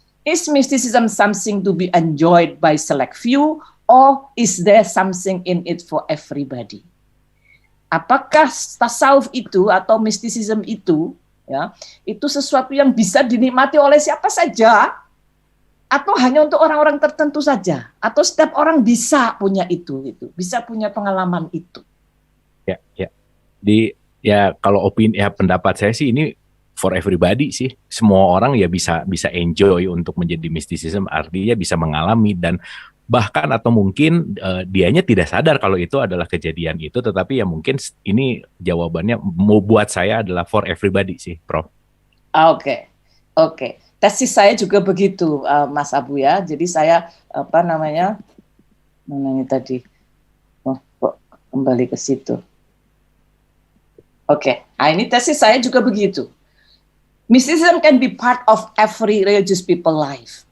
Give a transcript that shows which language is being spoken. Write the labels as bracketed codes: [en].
[en] Is mysticism something to be enjoyed by select few, or is there something in it for everybody? [id] Apakah tasawuf itu atau mysticism itu, ya, itu sesuatu yang bisa dinikmati oleh siapa saja, atau hanya untuk orang-orang tertentu saja, atau setiap orang bisa punya itu, bisa punya pengalaman itu? Ya. Kalau opini, pendapat saya sih ini [en] for everybody [id] sih. Semua orang ya bisa enjoy untuk menjadi mysticism, artinya bisa mengalami dan bahkan atau mungkin dianya tidak sadar kalau itu adalah kejadian itu, tetapi ya mungkin ini jawabannya mau buat saya adalah [en] for everybody [id] sih, Prof. Oke. Tesis saya juga begitu, Mas Abu ya. Jadi saya mana ini tadi? Kok kembali ke situ. Oke. Ini tesis saya juga begitu. [en] Mysticism can be part of every religious people life.